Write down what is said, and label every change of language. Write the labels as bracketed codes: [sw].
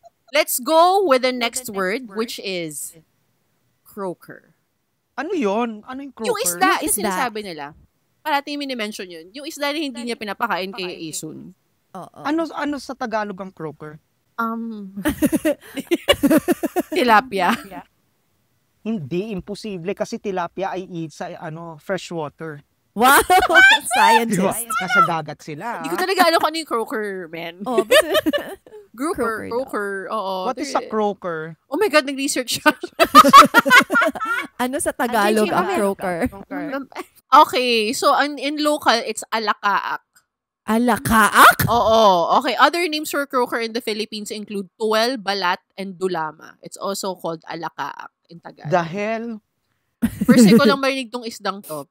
[en] Let's go with the next word, which is croaker. [tl] Ano yun? Ano yung croaker? Yung isda, yung sinasabi nila. Parating mini-mention yun. Yung isda na hindi niya pinapakain kay Asun. Ano sa Tagalog ang croaker? Tilapia. Hindi, imposible kasi tilapia ay eat sa fresh water. [en] Wow! Scientist. [tl] Diba? Nasa dagat sila. Hindi ko talaga alam kung ano yung croaker, man. Croaker. Oo. [en] What is a croaker? [tl] Oh my God, nag-research siya. Ano sa Tagalog ang croaker? [en] Okay, so in local, it's alakaak. [tl] Alakaak? Oo. [en] Okay, other names for croaker in the Philippines include tuwel, balat, and dulama. It's also called alakaak in Tagalog. The hell? [tl] First time ko lang marinig tong isdang to.